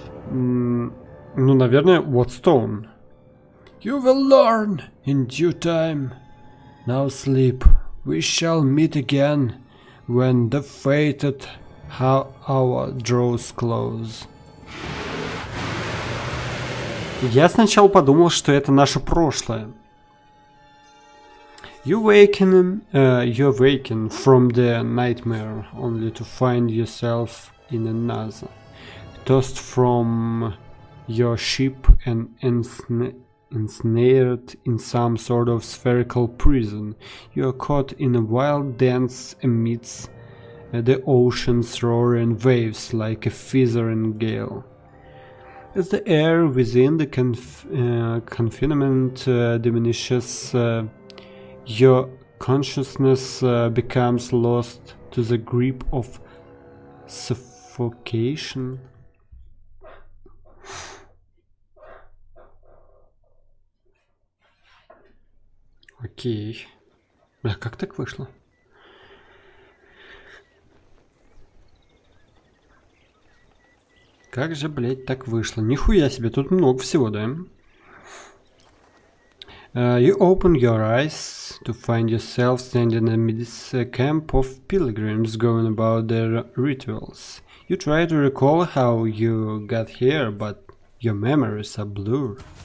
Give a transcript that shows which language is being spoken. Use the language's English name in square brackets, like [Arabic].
[Russian] Ну, наверное, [English] what stone. You will learn in due time. Now sleep. We shall meet again when the fated hour draws close. [Russian] Я сначала подумал, что это наше прошлое. [English] You awaken from the nightmare, only to find yourself in another. Tossed from your ship and ensnared in some sort of spherical prison, you are caught in a wild dance amidst the ocean's roaring waves like a feathering gale. As the air within the confinement diminishes, your consciousness becomes lost to the grip of suffocation. [Russian] Окей. А как так вышло? Как же, блять, так вышло? Нихуя себе, тут много всего, да? [English] You open your eyes to find yourself standing amidst a camp of pilgrims going about their rituals. You try to recall how you got here, but your memories are blurred.